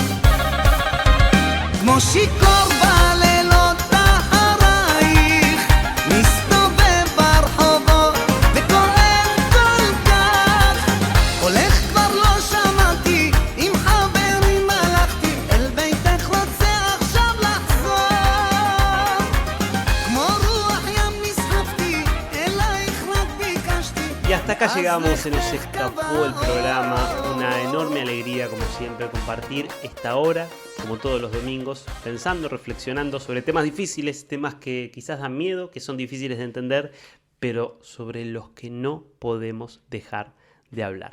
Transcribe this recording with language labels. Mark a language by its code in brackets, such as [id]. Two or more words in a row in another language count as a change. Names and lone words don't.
[he] כמו שיכור בלילות אחרייך, מסתובב ברחובות וכואב כל כך. הולך כבר לא שמעתי, עם חברים הלכתי, אל ביתך רוצה עכשיו לחזור. כמו רוח ים נסחפתי, אלייך רק ביקשתי. [es] Y hasta acá llegamos, se nos escapó el programa. Una enorme alegría, como siempre, compartir esta hora, como todos los domingos, pensando, reflexionando sobre temas difíciles, temas que quizás dan miedo, que son difíciles de entender, pero sobre los que no podemos dejar de hablar.